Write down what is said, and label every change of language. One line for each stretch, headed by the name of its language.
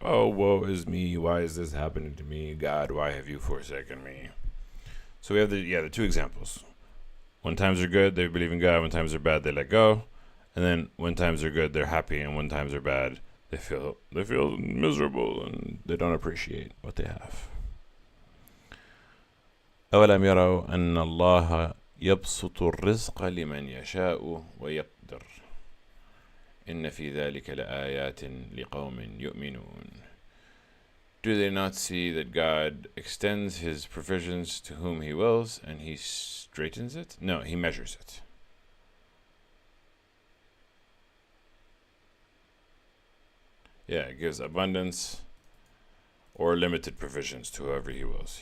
English: Oh, woe is me! Why is this happening to me? God, why have you forsaken me? So we have the two examples. When times are good, they believe in God. When times are bad, they let go. And then when times are good, they're happy, and when times are bad, they feel miserable and they don't appreciate what they have.
Arabic: أولم يروا أن الله يبسط الرزق لمن يشاء ويقدر إن في ذلك لآيات لقوم يؤمنون.
English: Do they not see that God extends his provisions to whom he wills, and he straightens it? No, he measures it. Yeah, it gives abundance or limited provisions to whoever he wills.